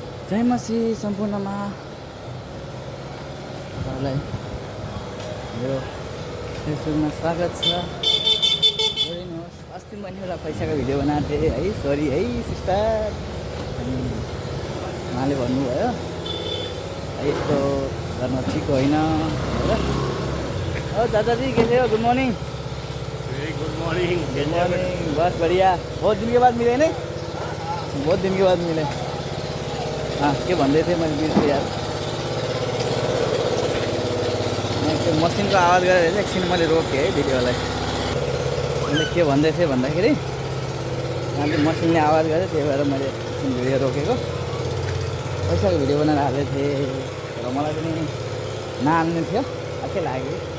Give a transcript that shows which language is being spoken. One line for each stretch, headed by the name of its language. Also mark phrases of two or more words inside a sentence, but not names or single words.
Nepali: जय मसी सम्पूर्णमा तपाईँलाई मेरो फेसबुकमा स्वागत छ। हेरिनुहोस्, अस्ति मैले एउटा पैसाको भिडियो बनाएको थिएँ है, सरी है सिस्टर। अनि उहाँले भन्नुभयो यस्तो गर्न ठिक होइन भनेर।
Hindi: ओ चाचाजी कैसे हो?
English: good morning. good morning. good morning,
Hindi: बस बढ़िया। बहुत दिन के बाद मिले नहीं? बहुत दिन के बाद मिले।
Nepali: हाँ, के भन्दै थिएँ मैले बिर्सेँ यार। मैं त्यो मसिनको आवाज गरेर एकछिन मैले रोकेँ है भिडियोलाई। मैले के भन्दै थिएँ भन्दाखेरि अनि मसिनले आवाज गर्यो, त्यही भएर मैले एकछिन भिडियो रोकेको। पैसाको भिडियो बनाएर हालेको थिएँ र मलाई पनि नहाल्ने थियो, आखै लाग्यो।